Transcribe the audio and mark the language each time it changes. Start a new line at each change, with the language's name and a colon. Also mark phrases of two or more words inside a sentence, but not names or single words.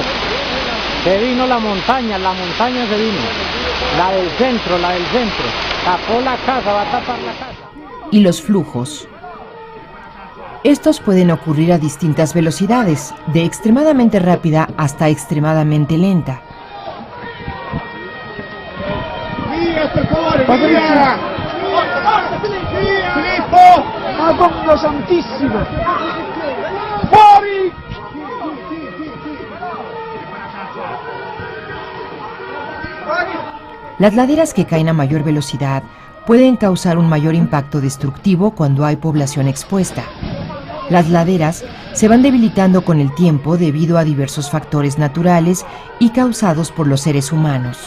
Spanish: La montaña se vino. La del centro. Tapó la casa, va a tapar la casa. y los flujos. Estos pueden ocurrir a distintas velocidades, de extremadamente rápida hasta extremadamente lenta.
Italian: Via, per favore, via! Filippo! Madonna Santissima! Fuori!
Spanish: Las laderas que caen a mayor velocidad pueden causar un mayor impacto destructivo cuando hay población expuesta. Las laderas se van debilitando con el tiempo debido a diversos factores naturales y causados por los seres humanos.